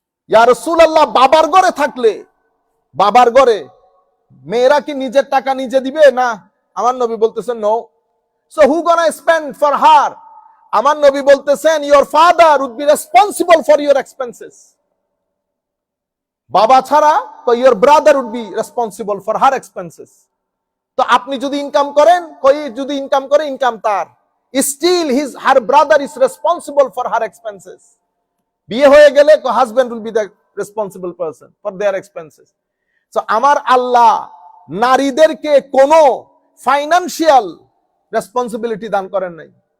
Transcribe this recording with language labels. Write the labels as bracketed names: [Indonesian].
[Bangla] ইয়া রাসূলুল্লাহ, বাবার ঘরে থাকলে, বাবার ঘরে মেয়েরা কি নিজের টাকা নিজে দিবে? না, আমার নবী বলতেছেন [English] No. So who gonna spend for her? [Bangla] আমার নবী বলতেছেন [English] Your father would be responsible for your expenses. [Bangla] বাবা ছাড়া [English] your brother would be responsible for her expenses. [Bangla] তো আপনি যদি ইনকাম করেন, যদি ইনকাম করে, ইনকাম তার, [English] still her brother is responsible for her expenses. [Bangla] বিয়ে হয়ে গেলে [English] Husband will be the responsible person for their expenses. [Bangla] So আমার আল্লাহ নারীদেরকে কোনো ফাইনান্সিয়াল রেসপন্সিবিলিটি দান করেন নাই।